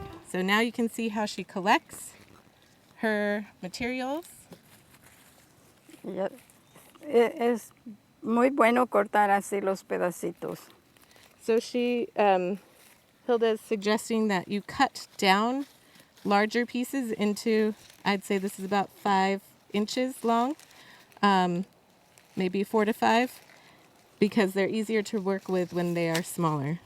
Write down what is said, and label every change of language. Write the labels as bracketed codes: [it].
[en] So now you can see how she collects her materials. [es] Ya, es muy bueno cortar así los pedacitos. [en] So Hilda is suggesting that you cut down larger pieces into, I'd say this is about 5 inches long, maybe 4 to 5, because they're easier to work with when they are smaller.